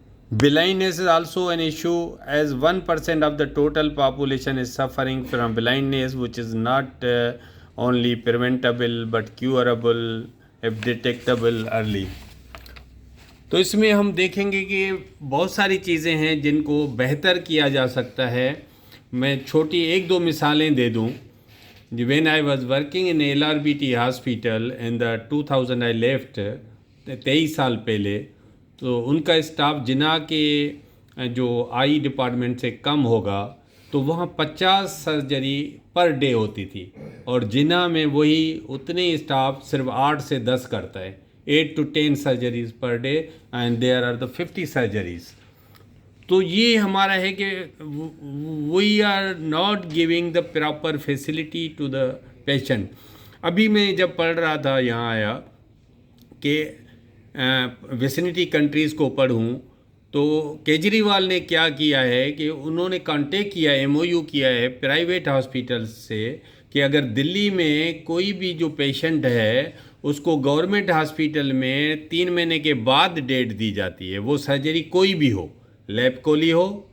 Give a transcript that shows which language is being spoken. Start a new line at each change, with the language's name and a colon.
English: Blindness is also an issue, as 1% of the total population is suffering from blindness, which is not only preventable but curable if detectable early.
Urdu: تو اس میں ہم دیکھیں گے کہ بہت ساری چیزیں ہیں جن کو بہتر کیا جا سکتا ہے. میں چھوٹی ایک دو مثالیں دے دوں. When I was working in LRBT hospital in the 2000 I left 23 سال پہلے, تو ان کا اسٹاف جنا کے جو آئی ڈپارٹمنٹ سے کم ہوگا تو وہاں 50 سرجری پر ڈے ہوتی تھی, اور جنا میں وہی اتنے اسٹاف صرف 8 سے 10 کرتا ہے, 8 to 10 surgeries per day, and there are the 50 surgeries.
English: تو یہ ہمارا ہے کہ we are not giving the proper facility to the patient.
Urdu: ابھی میں جب پڑھ رہا تھا یہاں آیا کہ ویسینٹی کنٹریز کو پڑھوں, تو کیجریوال نے کیا کیا ہے کہ انہوں نے کانٹیکٹ کیا, MOU کیا ہے پرائیویٹ ہاسپیٹل سے کہ اگر دلی میں کوئی بھی جو پیشنٹ ہے اس کو گورنمنٹ ہاسپیٹل میں 3 مہینے کے بعد ڈیٹ دی جاتی ہے, وہ سرجری کوئی بھی ہو, لیپ کولی ہو,